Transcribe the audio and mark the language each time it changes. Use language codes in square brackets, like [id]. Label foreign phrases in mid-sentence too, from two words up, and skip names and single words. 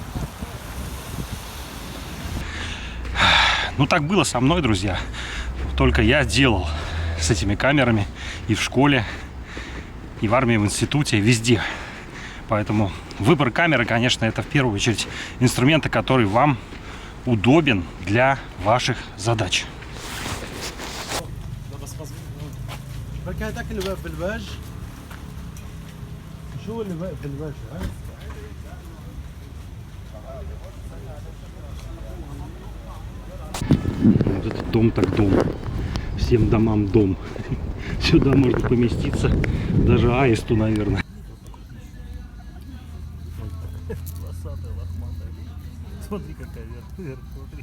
[ru] Ну так было со мной, друзья. Только я делал с этими камерами и в школе, и в армии, в институте, и везде. Поэтому выбор камеры, конечно, это в первую очередь инструменты, который вам удобен для ваших задач. [ar] بركي هداك اللي واقف بالباج شو اللي واقف بالباج ها؟ [ru] Вот это дом так дом. Всем домам дом. Сюда можно поместиться даже аисту, наверное. Смотри какая вверх, смотри.